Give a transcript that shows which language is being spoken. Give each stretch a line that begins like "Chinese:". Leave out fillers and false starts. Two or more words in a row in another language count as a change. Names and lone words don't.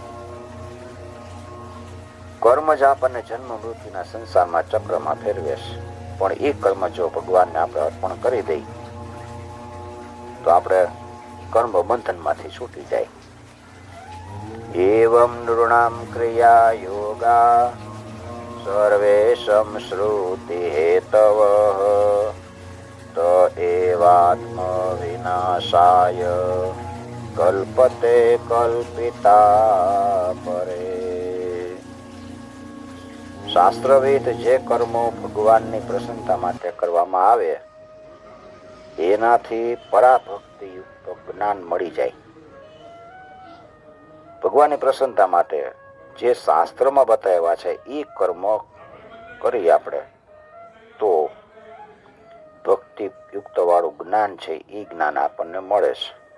Gujarati: કર્મ જ આપણને જન્મ મૃત્યુના સંસારમાં ચક્રમાં ફેરવે છે, પણ એ કર્મ જો ભગવાનને આપણે અર્પણ કરી દઈએ તો આપણે કર્મ બંધનમાંથી છૂટી જાય.
Sanskrit: એવં નૃણામ ક્રિયા યોગા સર્વેષાં શ્રુતિ હેતવઃ त एवात्म विनाशाय कल्पते कल्पिता परे.
Gujarati: શાસ્ત્રવિદ જે કર્મો ભગવાનની પ્રસન્નતા માટે કરવામાં આવે એનાથી પરાભક્તિયુક્ત જ્ઞાન મળી જાય. ભગવાનની પ્રસન્નતા માટે જે શાસ્ત્રમાં બતાવ્યા છે એ કર્મ કરી આપણે તો ભક્તિયુક્ત વાળું જ્ઞાન છે એ જ્ઞાન આપણને મળે છે.